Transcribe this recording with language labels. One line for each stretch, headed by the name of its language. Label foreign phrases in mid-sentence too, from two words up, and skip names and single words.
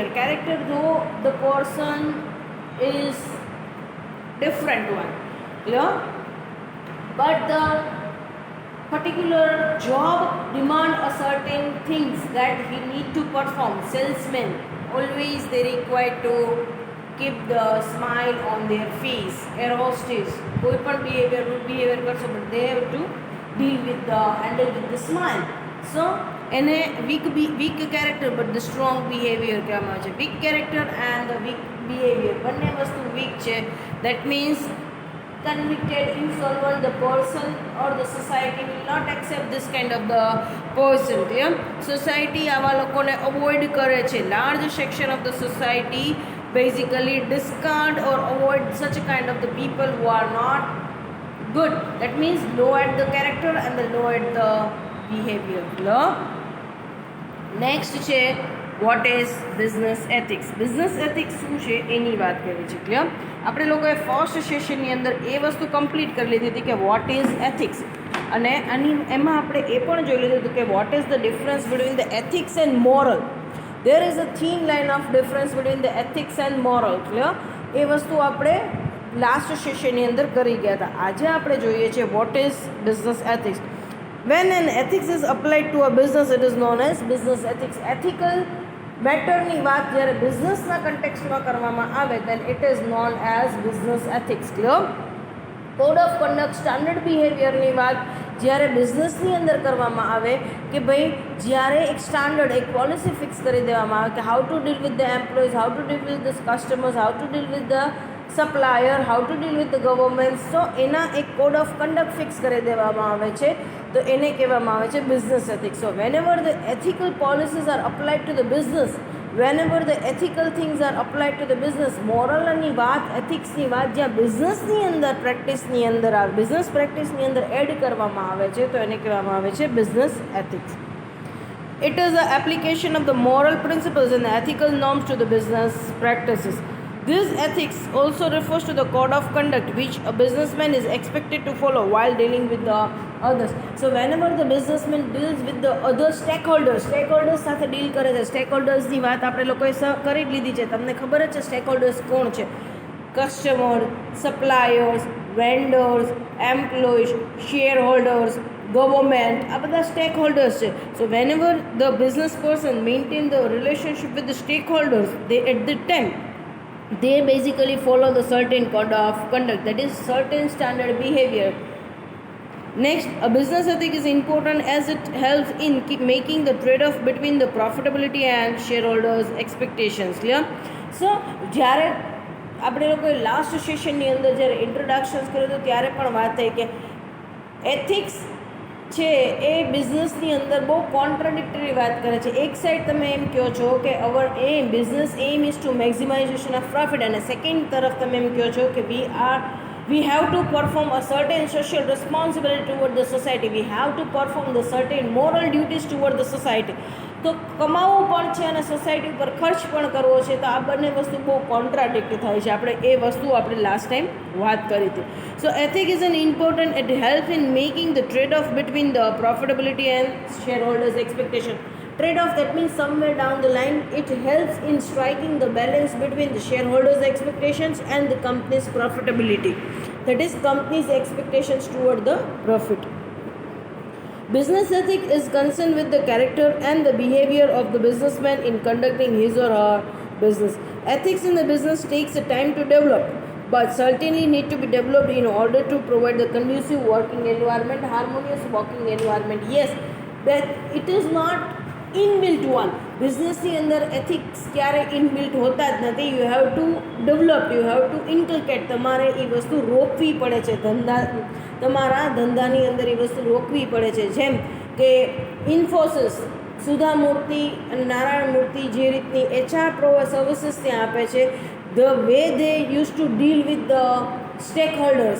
English: Character, though the person is different one, clear, but the particular job demand a certain things that he need to perform. Salesmen always they require to keep the smile on their face. Air hostess
Gujarati: koi pan behavior karso,
English: but they have to deal with the handle with the smile. So એને weak character but the strong behavior
Gujarati: કહેવામાં આવે છે.
English: weak character and the weak behavior
Gujarati: બંને વસ્તુ વીક છે.
English: that means convicted, insolvent, the person or the society will not accept this kind of the person.
Gujarati: Yeah? Society આવા લોકોને avoid કરે છે.
English: Large section of the society basically discard or avoid such a kind of the people who are not good. That means low at the character and the low at the behavior. Next છે what is business ethics. business ethics
Gujarati: શું છે એની વાત કરવી છે. ક્લિયર? આપણે લોકોએ ફર્સ્ટ સેશનની અંદર એ વસ્તુ કમ્પ્લીટ કરી લીધી હતી કે
English: what is ethics,
Gujarati: અને એમાં આપણે એ પણ જોઈ લીધું હતું કે
English: what is the difference between the ethics and moral. there is a thin line of difference between the ethics and moral. ક્લિયર?
Gujarati: એ વસ્તુ આપણે લાસ્ટ સેશનની અંદર કરી ગયા હતા. આજે આપણે જોઈએ છીએ
English: what is business ethics. When an ethics is applied to a business, it is known as business ethics.
Gujarati: Ethical મેટરની વાત જ્યારે બિઝનેસના કન્ટેક્સ્ટમાં કરવામાં આવે
English: then it is known as business ethics.
Gujarati: ક્લિયર?
English: code of conduct,
Gujarati: સ્ટાન્ડર્ડ બિહેવિયરની વાત જ્યારે બિઝનેસની અંદર કરવામાં આવે કે ભાઈ જ્યારે એક સ્ટાન્ડર્ડ, એક પોલિસી ફિક્સ કરી દેવામાં આવે કે
English: how to deal with the employees, how to deal with the customers, how to deal with the supplier, how to deal with the government.
Gujarati: તો એના એક
English: code of conduct
Gujarati: ફિક્સ કરી દેવામાં આવે છે, તો એને કહેવામાં આવે છે
English: business ethics. so whenever the ethical policies are applied to the business, whenever the ethical things are applied to the business,
Gujarati: મોરલની વાત, એથિક્સની વાત જ્યાં બિઝનેસની અંદર પ્રેક્ટિસની અંદર આવે, બિઝનેસ પ્રેક્ટિસની અંદર એડ કરવામાં આવે છે, તો એને કહેવામાં આવે છે
English: business ethics. It is the application of the moral principles and the ethical norms to the business practices. This ethics also refers to the code of conduct which a businessman is expected to follow while dealing with the others. So whenever the businessman deals with the other stakeholders
Gujarati: સાથે ડીલ કરે છે. સ્ટેકહોલ્ડર્સની વાત આપણે લોકોએ કરી જ લીધી છે. તમને ખબર જ છે સ્ટેકહોલ્ડર્સ કોણ છે? કસ્ટમર, સપ્લાયર્સ, વેન્ડર્સ, એમ્પ્લોઈઝ, શેર હોલ્ડર્સ, ગવર્મેન્ટ, આ બધા સ્ટેક હોલ્ડર્સ છે.
English: so whenever the business person maintain the relationship with the stake holders, they at the time they basically follow the certain code of conduct, that is certain standard behavior. Next, a business ethic is important as it helps in making the trade-off between the profitability and shareholders expectations. Clear?
Gujarati: So જ્યારે આપણે લોકોએ લાસ્ટ સેશનની અંદર જ્યારે ઇન્ટ્રોડક્શન્સ કર્યું હતું ત્યારે પણ વાત થઈ કે એથિક્સ છે એ બિઝનેસની અંદર બહુ કોન્ટ્રાડિક્ટરી વાત કરે છે. એક સાઈડ તમે એમ કહો છો કે
English: our aim business aim is to maximization of profit,
Gujarati: અને સેકન્ડ તરફ તમે એમ કહો છો કે
English: we have to perform a certain social responsibility toward the society, we have to perform the certain moral duties toward the society.
Gujarati: તો કમાવવું પણ છે અને સોસાયટી ઉપર ખર્ચ પણ કરવો છે, તો આ બંને વસ્તુ બહુ કોન્ટ્રાડિક્ટ થાય છે. આપણે એ વસ્તુ આપણે લાસ્ટ ટાઈમ વાત કરી હતી.
English: so ethic is an important, it help in making the trade off between the profitability and share holders expectation. Trade off, that means somewhere down the line it helps in striking the balance between the shareholders expectations and the company's profitability, that is company's expectations toward the profit. Business ethic is concerned with the character and the behavior of the businessman in conducting his or her business. Ethics in the business takes a time to develop, but certainly need to be developed in order to provide the conducive working environment, harmonious working environment. Yes, that it is not inbuilt one.
Gujarati: બિઝનેસની અંદર એથિક્સ ક્યારે ઇનબિલ્ટ હોતા જ નથી.
English: you have to develop, you have to inculcate.
Gujarati: તમારે એ વસ્તુ રોકવી પડે છે. તમારા ધંધાની અંદર એ વસ્તુ રોકવી પડે છે. જેમ કે ઇન્ફોસિસ, સુધા મૂર્તિ અને નારાયણ મૂર્તિ જે રીતની HR સર્વિસીસ ત્યાં આપે છે,
English: the way they use to deal with the stake holders.